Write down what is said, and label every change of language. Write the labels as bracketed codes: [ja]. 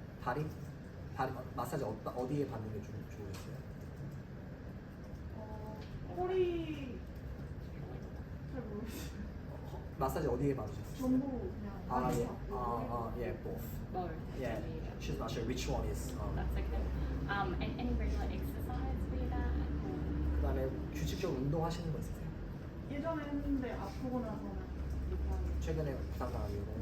[ko] 다리 마사지 어디에 받는 게 좀 좋으셨어요? 허리 잘 모르겠어요. 마사지 어디에 받으셨어요? 전부 그냥 [en] yeah, both. Both. Yeah, she's not sure which one is. That's okay. And any regular exercise for your back? [ko] 그 다음에 규칙적으로 운동하시는 거 있으세요? 예전에 했는데 아프고 나서는 못하는. 최근에 부상당한 이후로?